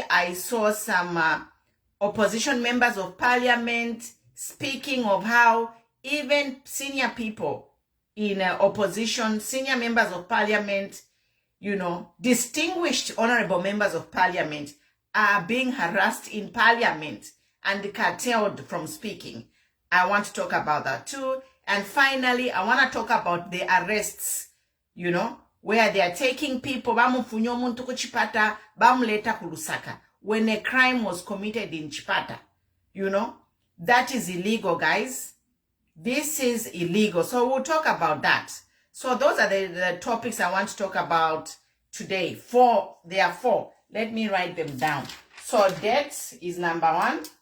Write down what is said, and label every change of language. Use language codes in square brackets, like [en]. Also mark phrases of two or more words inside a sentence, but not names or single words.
[en] I saw some opposition members of parliament speaking of how even senior people in opposition, senior members of parliament, you know, distinguished honorable members of parliament are being harassed in parliament and curtailed from speaking. I want to talk about that too. And finally, I want to talk about the arrests, you know, where they are taking people, [bem] bamufunyo muntu ku Chipata, bamuleta ku Lusaka, [en] when a crime was committed in Chipata. You know, that is illegal, guys. This is illegal. So we'll talk about that. So those are the topics I want to talk about today. There are 4. Let me write them down. So debt is number 1.